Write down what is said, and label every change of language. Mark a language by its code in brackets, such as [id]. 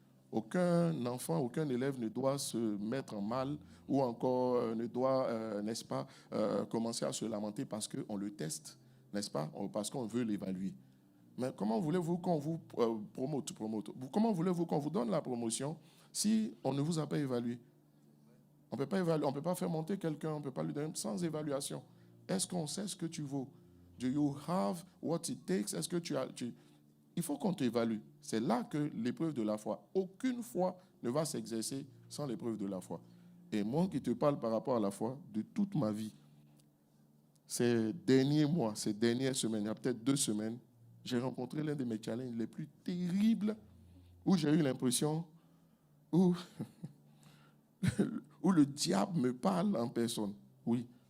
[fr] Aucun enfant, aucun élève ne doit se mettre en mal ou encore ne doit, n'est-ce pas, commencer à se lamenter parce qu'on le teste, n'est-ce pas, parce qu'on veut l'évaluer. Mais comment voulez-vous qu'on vous promote? Comment voulez-vous qu'on vous donne la promotion si on ne vous a pas évalué? On ne peut pas évaluer, on peut pas faire monter quelqu'un, on ne peut pas lui donner sans évaluation. Est-ce qu'on sait ce que tu vaux? [en] Do you have what it takes? [fr] Est-ce que il faut qu'on t'évalue. C'est là que l'épreuve de la foi, aucune foi ne va s'exercer sans l'épreuve de la foi. Et moi qui te parle par rapport à la foi, de toute ma vie, ces derniers mois, ces dernières semaines, il y a peut-être 2 semaines, j'ai rencontré l'un de mes challenges les plus terribles où j'ai eu l'impression où le diable me parle en personne. Oui.